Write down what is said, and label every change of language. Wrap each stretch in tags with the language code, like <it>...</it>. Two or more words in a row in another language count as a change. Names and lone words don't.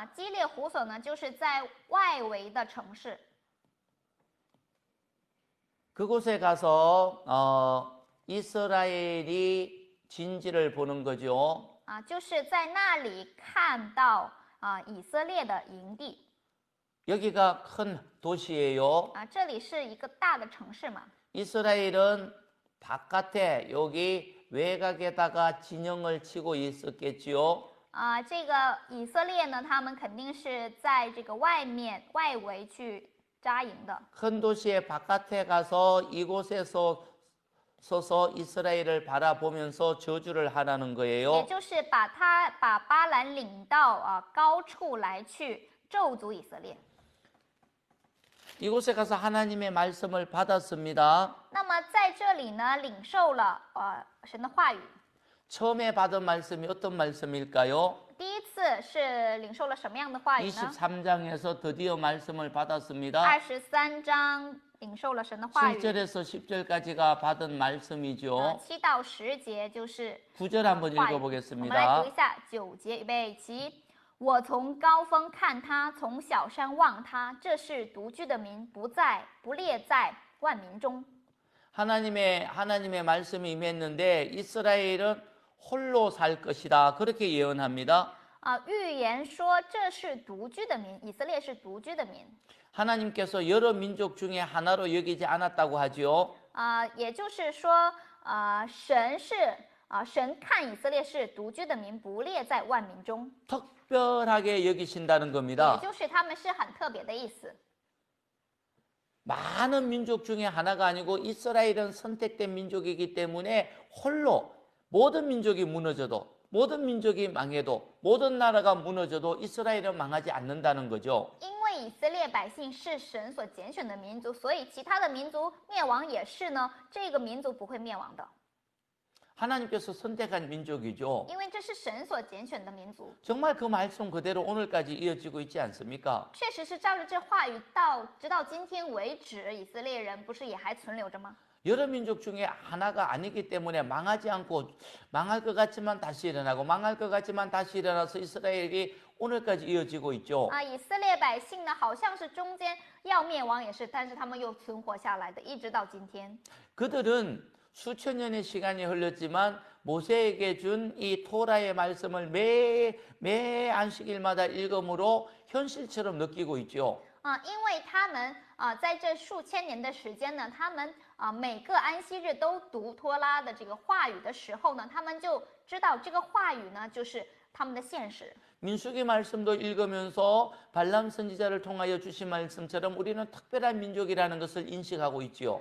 <zh>基列胡所呢，就是在外围的城市。</zh> <ko>그곳에 가서 이스라엘이 진지를 보는 거죠.</ko> <zh>就是在那里看到以色列的营地。</zh> <ko>여기가 큰 도시예요.</ko> <zh>这里是一个大的城市嘛。</zh> <ko>이스라엘은 바깥에 여기 외곽에다가 진영을 치고 있었겠지요.</ko> <zh>这个以色列呢，他们肯定是在这个外围去扎营的。</zh> <ko>큰 도시의 바깥에 가서 이곳에서 서서 이스라엘을 바라보면서 저주를 하라는</ko> <zh>也</zh> <ko>거예요.</ko> <zh>就是把巴兰领到高处来去咒诅以色列。</zh> <ko>이곳에 가서 하나님의 말씀을 받았습니다.</ko> <zh>那么在这里呢，领受了神的话语。</zh> <ko>처음에 받은 말씀이 어떤 말씀일까요?</ko> <zh>第一次是领受了什么样的话语呢？</zh> <ko>23장에서 드디어 말씀을 받았습니다.</ko> <zh>23 章领受了神的话语。</zh> <ko>7절에서 10절까지가 받은 말씀이죠.</ko> <zh>7 到10节就是</zh> <ko>9절 한번</ko> <zh>话语。我们来</zh> <ko>읽어보겠습니다.</ko> <zh>读一下9节，预备起。我从高峰看他，从小山望他，这是独居的民，不列在万民中。</zh> <ko>하나님의 말씀이 임했는데 이스라엘은 홀로 살 것이다. 그렇게 예언합니다.</ko> <zh>预言说这是独居的民，以色列是独居的民。</zh> <ko>하나님께서 여러 민족 중에 하나로 여기지 않았다고 하지요.</ko> <zh>也就是说，神看以色列是独居的民，不列在万民中，</zh> <ko>특별하게 여기신다는</ko> <zh>也</zh> <ko>겁니다.</ko> <zh>就是他们是很特别的意思。</zh> <ko>많은 민족 중에 하나가 아니고 이스라엘은 선택된 민족이기 때문에 홀로 모든 민족이 무너져도 모든 민족이 망해도 모든 나라가 무너져도 이스라엘은 망하지 않는다는 거죠.</ko> <zh>因为以色列百姓是神所拣选的民族，所以其他的民族灭亡也是呢，这个民族不会灭亡的，</zh> <ko>하나님께서 선택한 민족이죠.</ko> <zh>因为这是神所拣选的民族。</zh> <ko>정말 그 말씀 그대로 오늘까지 이어지고 있지 않습니까?</ko> <zh>确实是照着这话语直到今天为止，以色列人不是也还存留着吗？</zh> <ko>여러 민족 중에 하나가 아니기 때문에 망하지 않고 망할 것 같지만 다시 일어나고 망할 것 같지만 다시 일어나서 이스라엘이 오늘까지 이어지고 있죠.</ko> <zh>以色列百姓呢，好像是中间要灭亡也是，但是他们又存活下来的，一直到今天。</zh> <ko>그들은 수천 년의 시간이 흘렀지만 모세에게 준 이 토라의 말씀을 매 안식일마다 읽음으로 현실처럼 느끼고 있죠.</ko> <zh>因为他们在这数千年的时间呢，他们每个安息日都读托拉的这个话语的时候呢，他们就知道这个话语呢就是他们的现实。</zh> <ko>민수기 말씀도 읽으면서 발람 선지자를 통하여 주신 말씀처럼 우리는 특별한 민족이라는 것을 인식하고 있지요.</ko>